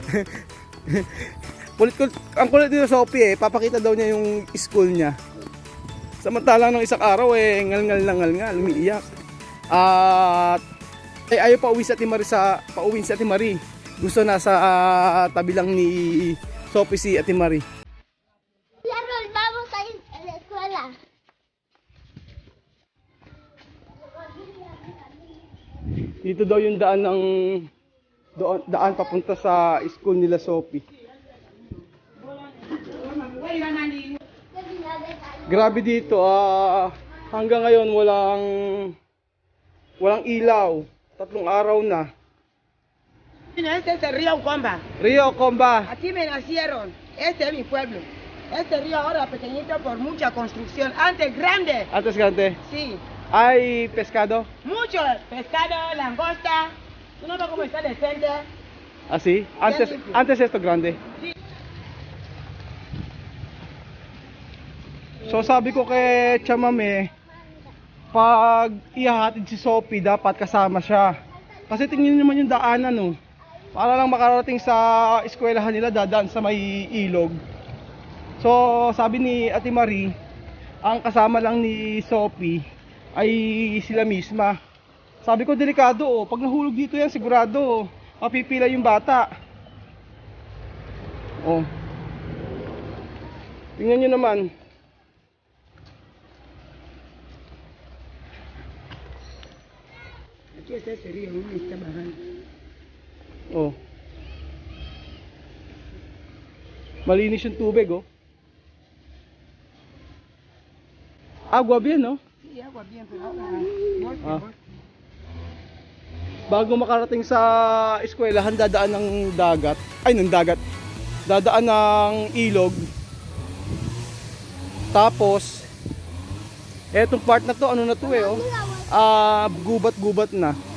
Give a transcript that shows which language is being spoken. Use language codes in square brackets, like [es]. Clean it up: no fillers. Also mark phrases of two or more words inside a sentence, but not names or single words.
[tl] Ang kulit dito sa Sophie eh, papakita daw niya yung school niya. Samantalang ng isang araw eh, ngal-ngal, umiiyak. At ayaw pa uwi sa Ate Marie. Gusto na sa tabi lang ni Sophie si Ate Marie. [es] Carol, vamos a ir a la escuela. [tl] Dito daw yung daan papunta sa school nila Sophie. Grabe dito, hanggang ngayon walang ilaw. 3 araw na. [es] Este es el río Comba. Río Comba. Aquí me nacieron. Este es mi pueblo. Este río ahora pequeñito por mucha construcción. Antes grande. Antes grande. Sí. Hay pescado. Mucho pescado, langosta. ¿Tú no ves cómo está decente? Así. Antes esto grande. Sí. [tl] So sabi ko kay Chamame, pag ihahatid si Sophie, dapat kasama siya. Kasi tingnan niyo naman yung daanan, no. Para lang makarating sa eskwelahan nila, dadaan sa may ilog. So sabi ni Ate Marie, ang kasama lang ni Sophie ay sila misma. Sabi ko, delikado, oh. Pag nahulog dito yan, sigurado, oh, mapipila yung bata. Oh. Tingnan nyo naman. [es] Aquí está este río, uno está bajando. [tl] Oh. Malinis yung tubig, oh. [es] Agua bien, no? Sí, agua bien, pero ahora golpe, Ah. golpe. [tl] Bago makarating sa eskwelahan, dadaan ng dagat. Ay, ng dagat. Dadaan ng ilog. Tapos, etong part na to, ano na to eh, oh. Gubat-gubat na.